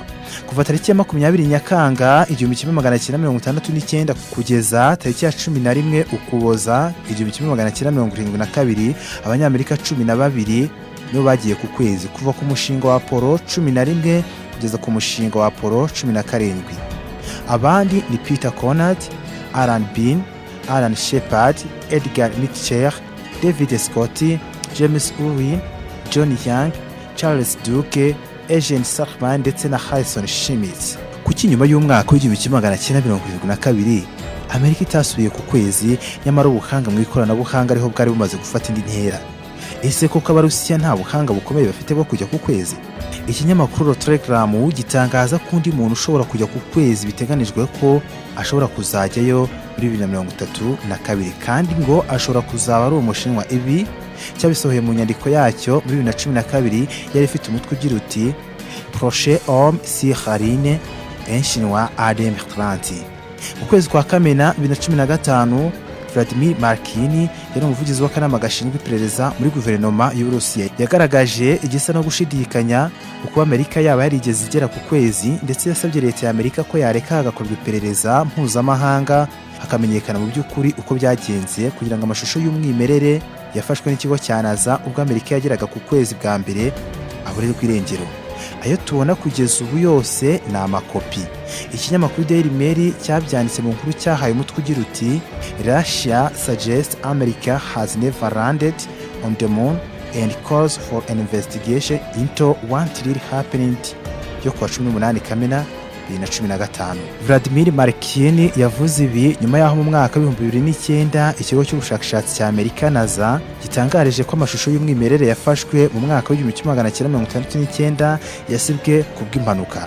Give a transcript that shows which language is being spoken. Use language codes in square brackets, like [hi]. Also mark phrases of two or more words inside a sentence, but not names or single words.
[rw] Kuva tariki ya 20 Nyakanga 1969 kugeza tariki ya 11 Ukuboza 1972, Abanyamerika 12 nibo bagiye ku kwezi, kuva ku mushinga wa Apollo 11 kugeza ku mushinga wa Apollo 17. Abandi ni Peter Conrad, Alan Bean, Alan Shepard, Edgar Mitchell, David Scott, James Irwin, John Young, Charles Duke, Eugene Cernan ndetse na Harrison Schmitt. Kuki nyuma y'umwaka w'1972 Amerika itasubiye ku kwezi, nyamara ubuhanga mu ikoranabuhanga ariho bwari bumaze gufata indi ntera? Ese koko Abarusiya nta buhanga bukomeye bafite bwo kujya ku kwezi? Ikinyamakuru Telegram gitangaza ko undi muntu ushobora kujya ku kwezi biteganijwe ko ashobora kuzajyayo muri 2032, kandi ngo ashobora kuzaba ari umushinwa. Ibi cyabisohoye mu nyandiko yacyo muri 2012 yari ifite umutwe ugira uti [fr] Prochain homme sur la Lune, un chinois à 2030. [rw] Mu kwezi kwa Kamena 2015, Vladimir Markini yari umuvugizi w'akanama gashinzwe iperereza muri guverinoma y'Uburusiya yagaragaje igisa no gushidikanya uko Amerika yaba yarigeze igera ku kwezi, ndetse yasabye leta ya Amerika ko yareka hagakorwa iperereza mpuzamahanga hakamenyekana mu by'ukuri uko byagenze, kugira ngo amashusho y'umwimerere yafashwe n'ikigo cya NASA ubwo Amerika yageraga ku kwezi bwa mbere aburirwa irengero. Ayo tubona kugeza ubu yose ni amakopi. Ikinyamakuru Daily Mail cyabyanditse mu nkuru cyahaye umutwe ugira uti [en] Russia suggests America has never landed on the moon and calls for an investigation into what really happened, [rw] yo kuwa 18 Kamena 2015. Vladimir Markini yavuze ibi nyuma y'aho mu mwaka wa 2009 ikigo cy'ubushakashatsi cya Amerika NASA gitangarije ko amashusho y'umwimerere yafashwe mu mwaka wa 1969 yasibwe kubw'impanuka.